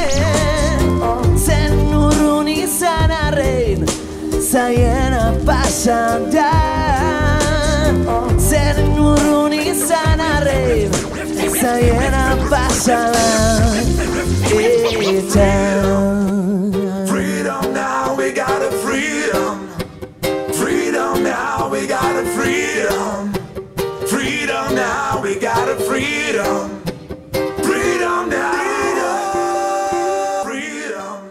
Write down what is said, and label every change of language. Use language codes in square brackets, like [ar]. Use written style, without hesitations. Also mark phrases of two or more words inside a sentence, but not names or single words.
[eu] Zen urrun izan arren zaiena pasan da. Zeren urrun izan arren zaiena pasan eta [en] Freedom now, we got a freedom. Freedom now, we got a freedom. Freedom now, we got a freedom. Freedom now. Freedom.